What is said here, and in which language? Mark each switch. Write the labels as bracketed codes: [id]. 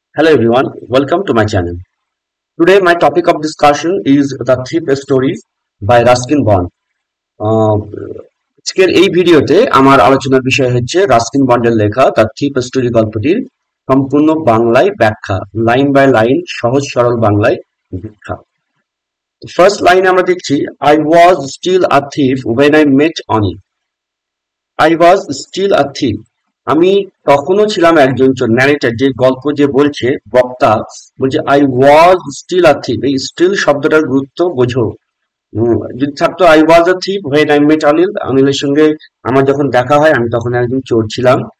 [en] Hello everyone, welcome to my channel. Today my topic of discussion is the thief stories by Ruskin Bond. [bn] আহ, আজকের এই ভিডিওতে আমার আলোচনার বিষয় হচ্ছে রাস্কিন বন্ডের লেখা দ্য থিপ স্টোরি গল্পটির সম্পূর্ণ বাংলায় ব্যাখ্যা, লাইন বাই লাইন সহজ সরল বাংলায় ব্যাখ্যা। ফার্স্ট লাইনে আমরা দেখছি, [en] I was still a thief when I met Oni. I was still a thief. [bn] আমি তখনও ছিলাম একজন চোর। ন্যারেটর যে গল্প যে বলছে, বক্তা বলছে [en] I was still a thief. [bn] এই স্টিল শব্দটার গুরুত্ব বোঝো। যদি থাকতো [en] I was a thief when I met Anil, [bn] অনিলের সঙ্গে আমার যখন দেখা হয় আমি তখন একজন চোর ছিলাম।